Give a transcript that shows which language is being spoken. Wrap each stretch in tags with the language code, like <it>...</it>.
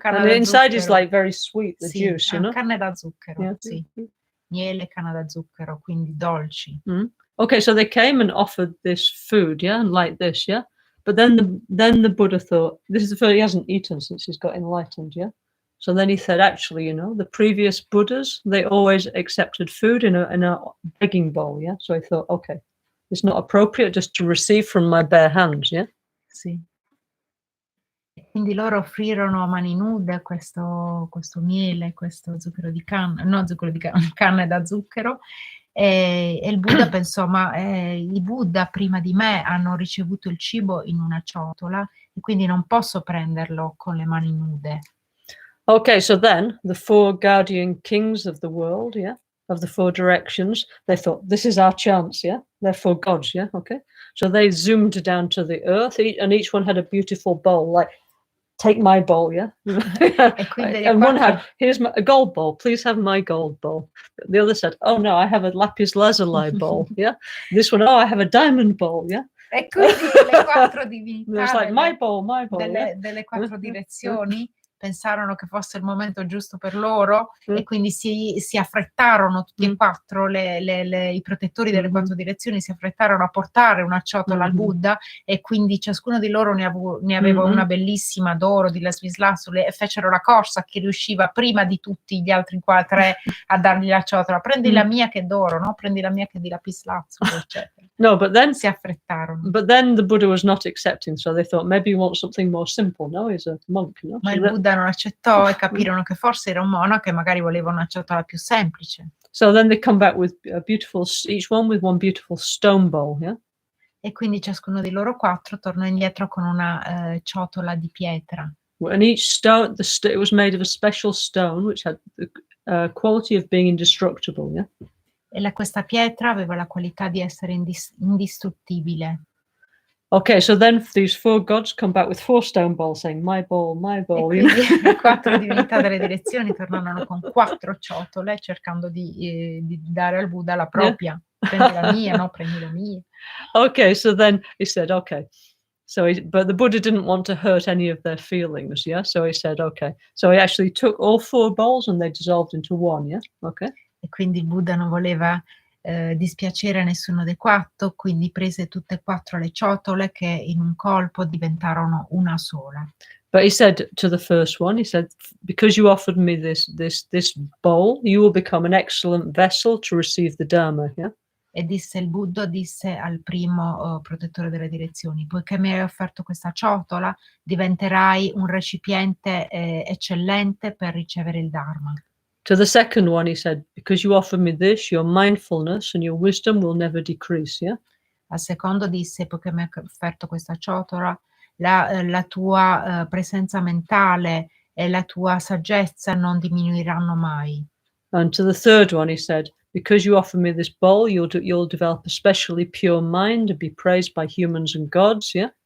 <en>And the inside is like very sweet, the juice, you know?</en> <it>Canna da zucchero,</it> <en>Yeah.</en> <it>sì. Miele, canna da zucchero, quindi dolci.</it> <en>Okay, so they came and offered this food, yeah, and like this, yeah. But then the Buddha thought, this is the first he hasn't eaten since he's got enlightened, yeah. So then he said, actually, you know, the previous Buddhas, they always accepted food in a begging bowl, yeah. So I thought, okay, it's not appropriate just to receive from my bare hands, yeah.</en> <it>Sì. Quindi loro offrirono a mani nude questo miele, questo zucchero di canna, no, zucchero di canna da zucchero, e il Buddha pensò, ma i Buddha prima di me hanno ricevuto il cibo in una ciotola, e quindi non posso prenderlo con le mani nude.</it> <en>Okay, so then the 4 guardian kings of the world, yeah, of the 4 directions, they thought, this is our chance, yeah? They're 4 gods, yeah? Okay. So they zoomed down to the earth, and each one had a beautiful bowl, like, take my bowl, yeah? And one had, here's a gold bowl, please have my gold bowl. The other said, oh no, I have a lapis lazuli bowl, yeah? This one, oh, I have a diamond bowl, yeah?</en> <it>E quindi le 4 divinità</it> <en>like, my bowl,</en> <it>delle 4 direzioni pensarono che fosse il momento giusto per loro e quindi si affrettarono tutti e 4 i protettori delle 4 direzioni si affrettarono a portare una ciotola al Buddha e quindi ciascuno di loro ne aveva una bellissima d'oro di lapislazzuli e fecero la corsa a chi riusciva prima di tutti gli altri 3 a dargli la ciotola. Prendi la mia che è d'oro, no? Prendi la mia che è di lapislazzuli, eccetera.</it> <en>No, but then</en> <it>si affrettarono.</it> <en>But then the Buddha was not accepting, so they thought maybe you want something more simple. No, he's a monk, no?</en> <it>Ma il Buddha non accettò e capirono che forse era un monaco e magari voleva una ciotola più semplice.</it> <en>So then they come back with a beautiful, each one with one beautiful stone bowl, yeah?</en> <it>E quindi ciascuno di loro 4 tornò indietro con una ciotola di pietra.</it> <en>And each stone, it was made of a special stone which had the quality of being indestructible, yeah?</en> <it>E questa pietra aveva la qualità di essere indistruttibile.</it> <en>Okay, so then these 4 gods come back with 4 stone bowls saying, my bowl, my bowl.</en> <it>E quindi le 4 divinità delle direzioni tornano con 4 ciotole cercando di dare al Buddha la propria. Prendi la mia, no? Prendi la mia.</it> <en>Okay, so then he said, okay. But the Buddha didn't want to hurt any of their feelings, yeah? So he said, okay. So he actually took all 4 bowls and they dissolved into one, yeah? Okay.</en> <it>E quindi il Buddha non voleva dispiacere a nessuno dei 4, quindi prese tutte e 4 le ciotole che in un colpo diventarono una sola.</it> <en>But he said to the first one, he said, because you offered me this bowl, you will become an excellent vessel to receive the Dharma, yeah?</en> <it>E il Buddha disse al primo protettore delle direzioni, poiché mi hai offerto questa ciotola, diventerai un recipiente eccellente per ricevere il Dharma.</it> <en>To the second one, he said, because you offer me this, your mindfulness and your wisdom will never decrease, yeah?</en> <it>Al secondo disse, poiché mi hai offerto questa ciotola, la tua presenza mentale e la tua saggezza non diminuiranno mai.</it> <en>And to the third one, he said, because you offer me this bowl, you'll develop a specially pure mind and be praised by humans and gods, yeah?</en>